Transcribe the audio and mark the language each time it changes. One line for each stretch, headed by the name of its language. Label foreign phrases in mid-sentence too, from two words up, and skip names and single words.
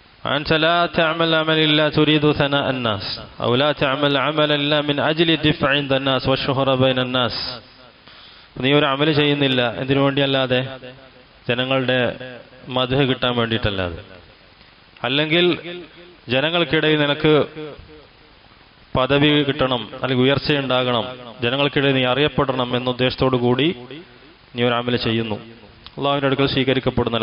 Arabic: أنت لا تعمل عمل إلا تريد ثناء الناس أو لا تعمل عمل إلا من أجل الدفع عند الناس والشهرة بين الناس.
Malayalam: നീ ഒരു അമൽ ചെയ്യുന്നില്ല എന്തിനു വേണ്ടിയല്ലാതെ, ജനങ്ങളുടെ മദ്ഹ് കിട്ടാൻ വേണ്ടിയിട്ടല്ലാതെ, അല്ലെങ്കിൽ ജനങ്ങൾക്കിടയിൽ നിനക്ക് പദവി കിട്ടണം അല്ലെങ്കിൽ ഉയർച്ചയുണ്ടാകണം, ജനങ്ങൾക്കിടയിൽ നീ അറിയപ്പെടണം എന്ന ഉദ്ദേശത്തോടു കൂടി നീ ഒരു അമൽ ചെയ്യുന്നു, അള്ളാഹുവിന്റെ അടുക്കൽ സ്വീകരിക്കപ്പെടുന്നില്ല.